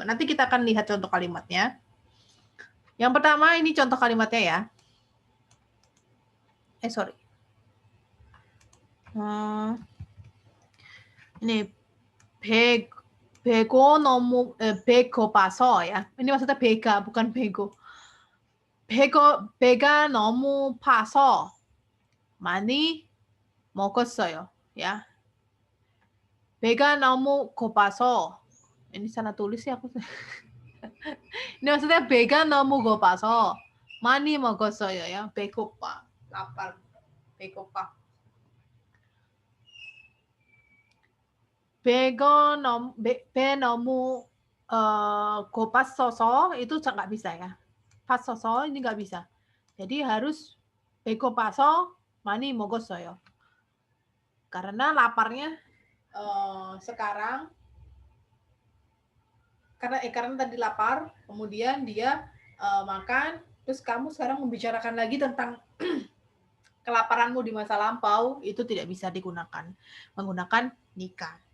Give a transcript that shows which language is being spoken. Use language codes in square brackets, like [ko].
[id] Nanti kita akan lihat contoh kalimatnya. Yang pertama ini contoh kalimatnya ya. [en] Sorry. [id] Ini bego [ko] 너무 [id] bego paso ya. Ini maksudnya bega bukan bego. [ko] 배가 너무 파서 많이 먹었어요. [id] Ya. [ko] 배가 너무 고파서 [id] ini salah tulis ya aku. Ini maksudnya [ko] 배가 너무 고파서 많이 먹었어요 ya. 배고파, lapar, 배고파. 배 너무 고팠어서 [id] itu nggak bisa ya. Pasoso ini nggak bisa. Jadi harus [ko] 배고파서 많이 먹었어요. [id] Karena laparnya sekarang karena tadi lapar, kemudian dia makan, terus kamu sekarang membicarakan lagi tentang kelaparanmu di masa lampau, itu tidak bisa digunakan menggunakan nikah.